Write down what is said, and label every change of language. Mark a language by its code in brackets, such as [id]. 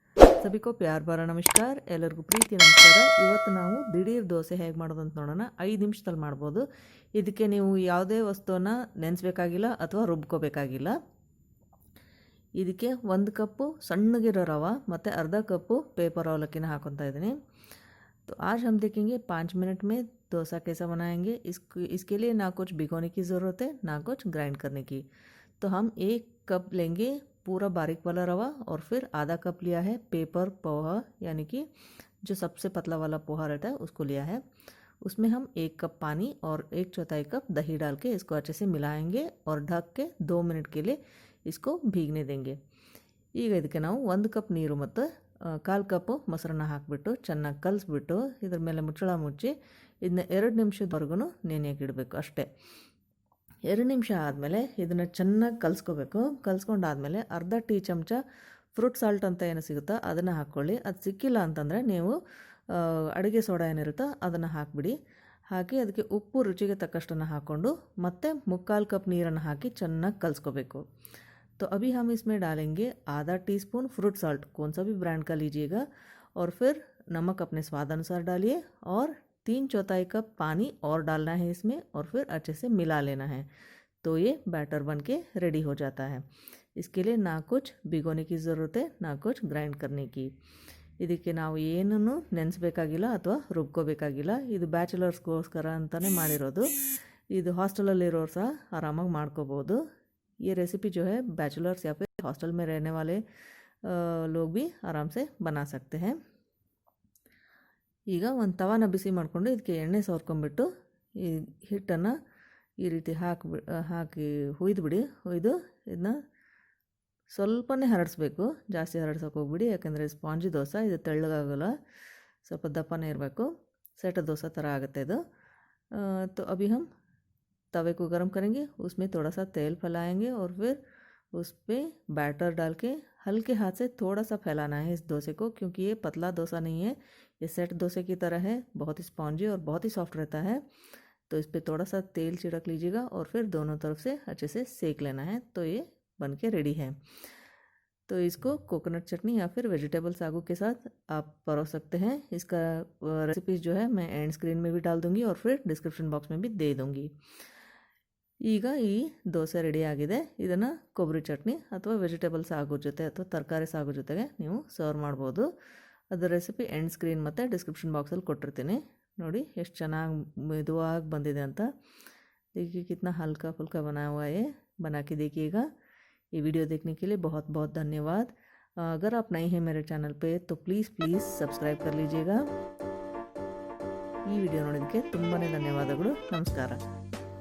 [hi] सभी को प्यार भरा नमस्कार [kn] ಎಲ್ಲರಿಗೂ ಪ್ರೀತಿ ನಮಸ್ಕಾರ। ಇವತ್ತು ನಾವು ದಿಢೀರ್ ದೋಸೆ ಹೇಗೆ ಮಾಡೋದು ಅಂತ ನೋಡೋಣ। 5 ನಿಮಿಷದಲ್ಲಿ ಮಾಡ್ಬೋದು। ಇದಕ್ಕೆ ನೀವು ಯಾವುದೇ ವಸ್ತುವನ್ನ ನೆನೆಸಬೇಕಾಗಿಲ್ಲ ಅಥವಾ ರುಬ್ಕೋಬೇಕಾಗಿಲ್ಲ। ಇದಕ್ಕೆ 1 ಕಪ್ ಸಣ್ಣಗಿರೋ ರವೆ ಮತ್ತು अर्धा कप पेपर ಅವಲಕ್ಕಿನ ಹಾಕೊಂತಾ ಇದ್ದೀನಿ। [hi] तो आज हम देखेंगे 5 मिनट में डोसा कैसा बनाएंगे। इसके लिए ना कुछ भिगोने की ज़रूरत है ना कुछ ग्राइंड करने की। तो हम 1 कप लेंगे पूरा बारीक वाला रवा और फिर आधा कप लिया है पेपर पोहा, यानी कि जो सबसे पतला वाला पोहा रहता है उसको लिया है। उसमें हम 1 कप पानी और 1/4 कप दही डाल के इसको अच्छे से मिलाएंगे और ढक के 2 मिनट के लिए इसको भीगने देंगे। [kn] ಈಗ ಇದಕ್ಕೆ ನಾವು 1 ಕಪ್ ನೀರು ಮತ್ತು 1/4 ಕಪ್ ಮೊಸರನ್ನ ಹಾಕಿಬಿಟ್ಟು ಚೆನ್ನಾಗಿ ಕಲಿಸ್ಬಿಟ್ಟು ಇದ್ರ ಮೇಲೆ ಮುಚ್ಚಳ ಮುಚ್ಚಿ ಇದನ್ನ 2 ನಿಮಿಷದವರೆಗೂ ನೆನೆಯಕ್ಕೆ ಇಡಬೇಕು ಅಷ್ಟೇ। 2 ನಿಮಿಷ ಆದಮೇಲೆ ಇದನ್ನು ಚೆನ್ನಾಗಿ ಕಲಿಸ್ಕೋಬೇಕು। ಕಲಿಸ್ಕೊಂಡಾದಮೇಲೆ ಅರ್ಧ ಟೀ ಚಮಚ ಫ್ರೂಟ್ ಸಾಲ್ಟ್ ಅಂತ ಏನು ಸಿಗುತ್ತೋ ಅದನ್ನು ಹಾಕ್ಕೊಳ್ಳಿ। ಅದು ಸಿಕ್ಕಿಲ್ಲ ಅಂತಂದರೆ ನೀವು ಅಡುಗೆ ಸೋಡಾ ಏನಿರುತ್ತೋ ಅದನ್ನು ಹಾಕಿಬಿಡಿ। ಹಾಕಿ ಅದಕ್ಕೆ ಉಪ್ಪು ರುಚಿಗೆ ತಕ್ಕಷ್ಟನ್ನು ಹಾಕ್ಕೊಂಡು ಮತ್ತೆ 3/4 ಕಪ್ ನೀರನ್ನು ಹಾಕಿ ಚೆನ್ನಾಗಿ ಕಲಿಸ್ಕೋಬೇಕು। [hi] तो अभी हम इसमें डालेंगे आधा टीस्पून फ्रूट साल्ट, कौन सा भी ब्रांड का लीजिएगा, और फिर नमक अपने स्वाद अनुसार डालिए और 3/4 कप पानी और डालना है इसमें और फिर अच्छे से मिला लेना है। तो ये बैटर बन के रेडी हो जाता है। इसके लिए ना कुछ भिगोने की ज़रूरत है ना कुछ ग्राइंड करने की। [kn] ಇದಕ್ಕೆ ನಾವು ಏನನ್ನು ನೆನೆಸಬೇಕಾಗಿಲ್ಲ ಅಥವಾ ರುಬ್ಕೋಬೇಕಾಗಿಲ್ಲ। ಇದು ಬ್ಯಾಚುಲರ್ಸ್ಗೋಸ್ಕರ ಅಂತಲೇ ಮಾಡಿರೋದು। ಇದು ಹಾಸ್ಟೆಲಲ್ಲಿರೋರು ಸಹ ಆರಾಮಾಗಿ ಮಾಡ್ಕೋಬೋದು। [hi] ये रेसिपी जो है बैचलर्स या फिर हॉस्टल में रहने वाले लोग भी आराम से बना सकते हैं। [kn] ಈಗ ಒಂದು ತವಾನ ಬಿಸಿ ಮಾಡಿಕೊಂಡು ಇದಕ್ಕೆ ಎಣ್ಣೆ ಸವರ್ಕೊಂಡ್ಬಿಟ್ಟು ಈ ಹಿಟ್ಟನ್ನು ಈ ರೀತಿ ಹಾಕಿ ಹುಯ್ದುಬಿಡಿ। ಹುಯ್ದು ಇದನ್ನ ಸ್ವಲ್ಪನೇ ಹರಡಿಸ್ಬೇಕು, ಜಾಸ್ತಿ ಹರಡ್ಸೋಕೆ ಹೋಗ್ಬಿಡಿ, ಯಾಕೆಂದರೆ ಸ್ಪಾಂಜಿ ದೋಸೆ ಇದು ತೆಳ್ಳಗಾಗಲ್ಲ, ಸ್ವಲ್ಪ ದಪ್ಪನೇ ಇರಬೇಕು, ಸೆಟ ದೋಸೆ ಥರ ಆಗುತ್ತೆ ಇದು। [hi] तो अभी हम तवे को गर्म करेंगे, उसमें थोड़ा सा तेल फैलाएंगे और फिर उस पर बैटर डाल के हल्के हाथ से थोड़ा सा फैलाना है इस डोसे को, क्योंकि ये पतला डोसा नहीं है, ये सेट डोसे की तरह है, बहुत ही स्पॉन्जी और बहुत ही सॉफ्ट रहता है। तो इस पर थोड़ा सा तेल छिड़क लीजिएगा और फिर दोनों तरफ से अच्छे से सेक लेना है। तो ये बन के रेडी है। तो इसको कोकोनट चटनी या फिर वेजिटेबल सागू के साथ आप परोस सकते हैं। इसका रेसिपीज़ जो है मैं एंड स्क्रीन में भी डाल दूँगी और फिर डिस्क्रिप्शन बॉक्स में भी दे दूँगी। [kn] ಈಗ ಈ ದೋಸೆ ರೆಡಿ ಆಗಿದೆ। ಇದನ್ನು ಕೊಬ್ಬರಿ ಚಟ್ನಿ ಅಥವಾ ವೆಜಿಟೇಬಲ್ ಸಾಗು ಜೊತೆ ಅಥವಾ ತರಕಾರಿ ಸಾಗು ಜೊತೆಗೆ ನೀವು ಸರ್ವ್ ಮಾಡ್ಬೋದು। ಅದರ ರೆಸಿಪಿ ಎಂಡ್ ಸ್ಕ್ರೀನ್ ಮತ್ತು ಡಿಸ್ಕ್ರಿಪ್ಷನ್ ಬಾಕ್ಸಲ್ಲಿ ಕೊಟ್ಟಿರ್ತೀನಿ। ನೋಡಿ ಎಷ್ಟು ಚೆನ್ನಾಗಿ ಮೆದುವಾಗಿ ಬಂದಿದೆ ಅಂತ। [hi] देखिए कितना हल्का फुल्का बना हुआ है। बना के देखिएगा। ये वीडियो देखने के लिए बहुत बहुत धन्यवाद। अगर आप नए हैं मेरे चैनल पे तो प्लीज़ सब्सक्राइब कर लीजिएगा। [kn] ಈ ವಿಡಿಯೋ ನೋಡೋದಕ್ಕೆ ತುಂಬಾ ಧನ್ಯವಾದಗಳು। ನಮಸ್ಕಾರ।